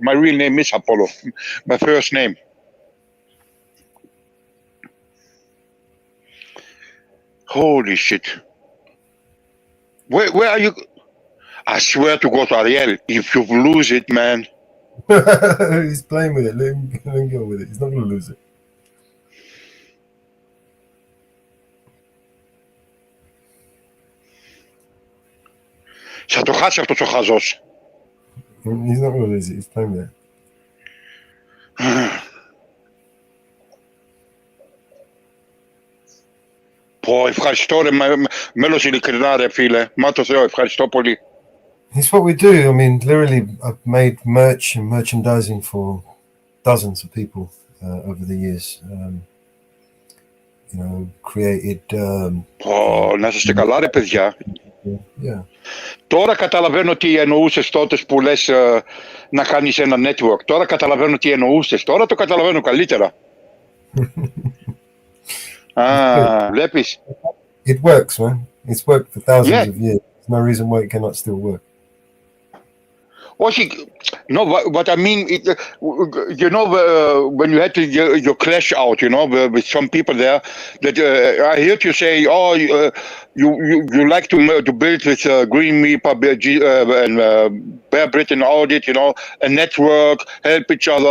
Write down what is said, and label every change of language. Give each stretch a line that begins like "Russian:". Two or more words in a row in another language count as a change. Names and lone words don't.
English: My real name is Apollo. My first name. Holy shit. Where are you? I swear to God, Ariel, if you lose it, man. He's playing with it. Let him go with it. He's not going to lose it.
Greek: Θα το χάσει αυτός ο χαζός.
English: He's not going to lose it. He's playing with it.
Greek: Πω, ευχαριστώ ρε μέλος ειλικρινά ρε φίλε. Μα το Θεό, ευχαριστώ πολύ.
English: It's what we do. I mean, literally, I've made merch and merchandising for dozens of people over the years. Created.
Greek: Να είστε καλά ρε παιδιά.
English: Yeah.
Greek: Τώρα καταλαβαίνω τι εννοούσες τότε που λες να κάνεις ένα network. Τώρα καταλαβαίνω τι εννοούσες. Τώρα το καταλαβαίνω καλύτερα. Βλέπεις.
English: It works, man. It's worked for thousands of years. There's no reason why it cannot still work. Όχι, no, what I mean, when you had your clash out, with some people there, that I heard you say, you like to build with Green Reaper and Bear Britain Audit, a network, help each other.